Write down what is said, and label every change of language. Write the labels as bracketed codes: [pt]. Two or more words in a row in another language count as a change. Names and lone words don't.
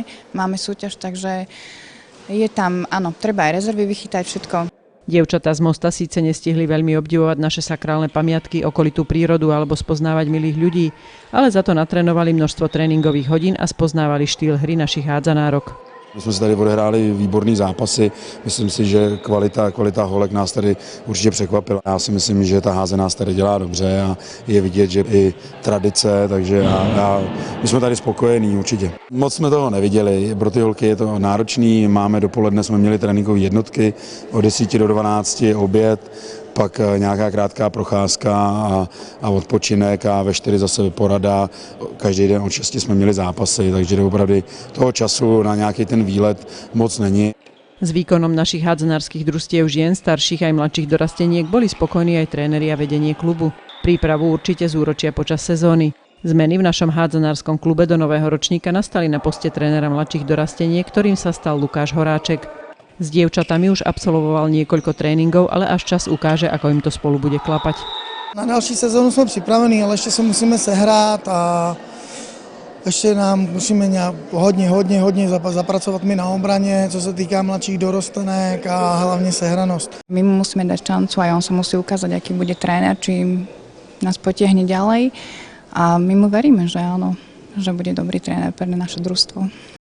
[sk] Máme súťaž, takže je tam, áno, treba aj rezervy vychytať, všetko. Dievčatá z Mosta síce nestihli veľmi obdivovať naše sakrálne pamiatky, okolitú prírodu alebo spoznávať milých ľudí, ale za to natrénovali množstvo tréningových hodín a spoznávali štýl hry našich hádzanárok. [cs] My jsme si tady odehráli výborný zápasy, myslím si, že kvalita holek nás tady určitě překvapila. Já si myslím, že ta házená tady dělá dobře a je vidět, že i tradice, takže my jsme tady spokojení určitě. Moc jsme toho neviděli, pro ty holky je to náročný, máme dopoledne, jsme měli tréninkové jednotky, od 10 do 12 oběd, pak nějaká krátká procházka a odpočinek a ve 4 zase porada. Každý den od 6 jsme měli zápasy, takže opravdu toho času na nějaký ten výlet moc není. [sk] S výkonom našich hádzanárskych družstiev žien, starších aj mladších dorasteniek boli spokojní aj tréneri a vedenie klubu. Prípravu určite zúročia počas sezóny. Zmeny v našom hádzanárskom klube do nového ročníka nastali na poste trénera mladších dorasteniek, ktorým sa stal Lukáš Horáček. S dievčatami už absolvoval niekoľko tréningov, ale až čas ukáže, ako im to spolu bude klapať. [cs] Na další sezónu jsme připraveni, ale ještě se musíme sehrát a ještě nám musíme hodně zapracovat my na obraně, co se týká mladších dorostenek a hlavně sehranost. [sk] My mu musíme dať šancu a on sa musí ukázať, aký bude tréner, či nás potiahne ďalej a my mu veríme, že áno, že bude dobrý tréner pre naše družstvo.